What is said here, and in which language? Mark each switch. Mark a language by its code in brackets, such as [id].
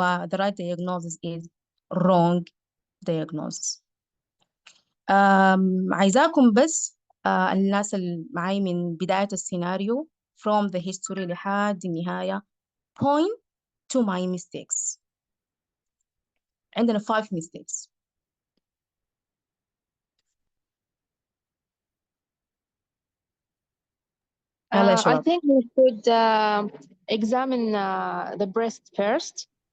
[en] The right diagnosis is wrong diagnosis. [ar] عايزاكم بس الناس اللي معي من بداية السيناريو [en] from the history [ar] لحد النهاية [en] point to my mistakes. [ar] عندنا 5 mistakes. [en] I think we should examine the breast first.